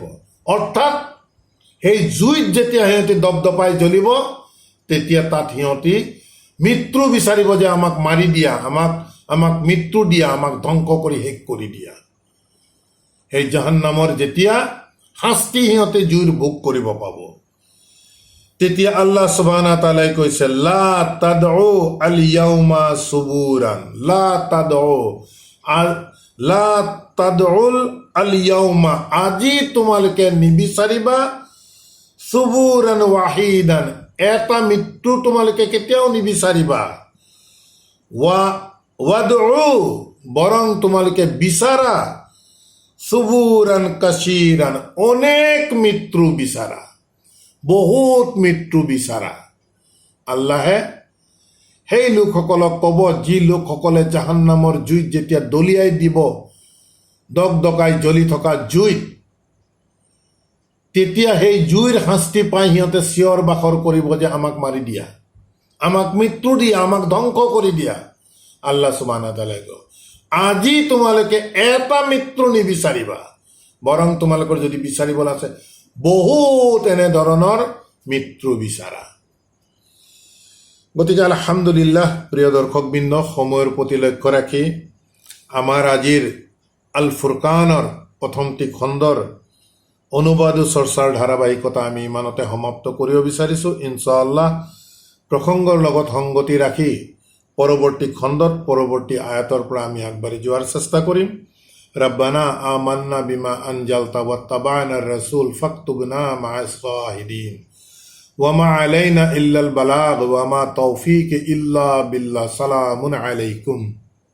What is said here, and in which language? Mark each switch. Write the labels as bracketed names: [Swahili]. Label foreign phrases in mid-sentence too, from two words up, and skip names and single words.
[Assamese] অৰ্থাৎ সেই জুইত যেতিয়া সিহঁতি দপদপাই জ্বলিব, তেতিয়া তাত সিহঁতি মৃত্যু বিচাৰিব, যে আমাক মাৰি দিয়া, আমাক মৃত্যু দিয়া, আমাক ধ্বংস কৰি শেষ কৰি দিয়া। সেই জাহান্নামৰ যেতিয়া শাস্তি সিহঁতে জুইৰ ভোগ কৰিব পাব, তেতিয়া [Arabic] الله سبحانه وتعالى [Assamese] কৈছে [Arabic] لا تدعوا اليوم ثبورا، لا تدعوا اليوم, [Assamese] আজি তোমালোকে নিবিচাৰিবা [Arabic] ثبورا واحدا, [Assamese] এটা মৃত্যু তোমালোকে কেতিয়াও নিবিচাৰিবা, ৱাদউ, বৰং তোমালোকে বিচাৰা [Arabic] ثبورا كثيرا, [Assamese] অনেক মৃত্যু বিচাৰা, বহুত মৃত্যু বিচাৰা। আল্লাহে সেই লোকসকলক ক'ব, যি লোকসকলে জাহান্নামৰ জুইত যেতিয়া দলিয়াই দিব, দগদগাই জ্বলি থকা জুইত, তেতিয়া সেই জুইৰ শাস্তি পাই সিহঁতে চিঞৰ বাখৰ কৰিব যে আমাক মাৰি দিয়া, আমাক মৃত্যু দিয়া, আমাক ধ্বংস কৰি দিয়া। [Arabic] الله سبحانه وتعالى [Assamese] কয়, আজি তোমালোকে এটা মৃত্যু নিবিচাৰিবা, বৰং তোমালোকৰ যদি বিচাৰিবলৈ আছে বহুত এনেধৰণৰ মৃত্যু বিচাৰা। গতিকে আলহামদুলিল্লাহ, প্ৰিয় দৰ্শকবৃন্দ, সময়ৰ প্ৰতি লক্ষ্য ৰাখি আমাৰ আজিৰ আল ফুৰকানৰ প্ৰথমটি খণ্ডৰ অনুবাদ চৰ্চাৰ ধাৰাবাহিকতা আমি ইমানতে সমাপ্ত কৰিব বিচাৰিছোঁ। ইনশাআল্লাহ প্ৰসংগৰ লগত সংগতি ৰাখি পৰৱৰ্তী খণ্ডত পৰৱৰ্তী আয়াতৰ পৰা আমি আগবাঢ়ি যোৱাৰ চেষ্টা কৰিম। [Arabic] ربنا آمنا بما أنزلت واتبعنا الرسول فاكتبنا مع الشاهدين وما علينا إلا البلاغ وما توفيق إلا بالله. سلام عليكم.